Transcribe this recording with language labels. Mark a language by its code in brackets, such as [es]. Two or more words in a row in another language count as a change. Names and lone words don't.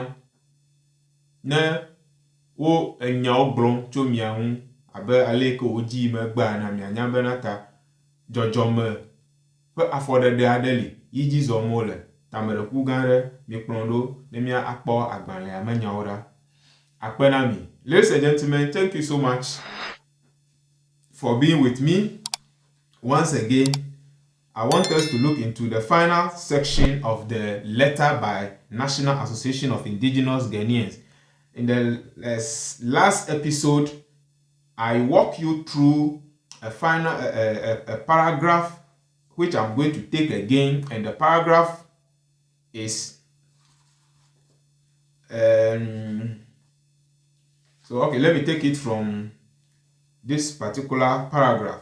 [ee] Ne wo enyawo gblɔm tso mia ŋu abe ale ke wo dzi me gbea na mianya bena ta dzɔdzɔme ƒe afɔɖeɖe aɖe li yi dzi zɔm wo le. Ta meɖeku gã aɖe mi kplɔm ɖo ne mia akpɔ agbalẽa me nyawo ɖa. Akpe na mi. [en] Ladies and gentlemen, thank you so much for being with me. Once again, I want us to look into the final section of the letter by National Association of Indigenous Ghanaians. In the last episode, I walk you through a final a paragraph which I'm going to take again, and the paragraph is so okay, let me take it from this particular paragraph.